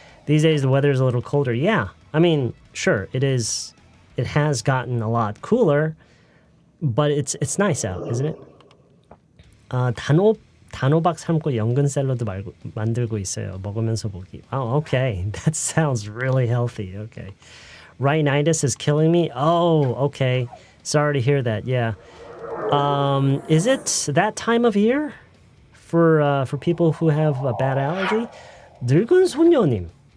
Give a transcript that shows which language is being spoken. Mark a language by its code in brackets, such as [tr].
[en] These days the weather is a little colder. Yeah, I mean, sure, it is. It has gotten a lot cooler, but it's nice out, isn't it? [ko] 단호박 삶고 연근 샐러드 만들고 있어요. 먹으면서 보기. [en] Oh, okay. That sounds really healthy. Okay. Rhinitis is killing me. Oh, okay. Sorry to hear that. Yeah. Is it that time of year for people who have a bad allergy? [ko] 늙은 소녀님.